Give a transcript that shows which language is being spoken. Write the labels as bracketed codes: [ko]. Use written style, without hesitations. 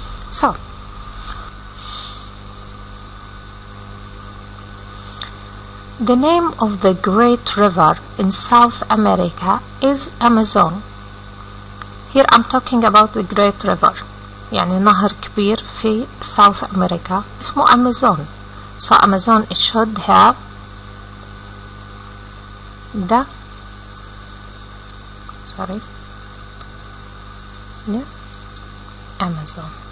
[en] So, the name of the great river in South America is Amazon. Here I'm talking about the great river. [ar] يعني نهر كبير في South America اسمه Amazon. [en] So Amazon, it should have the Amazon.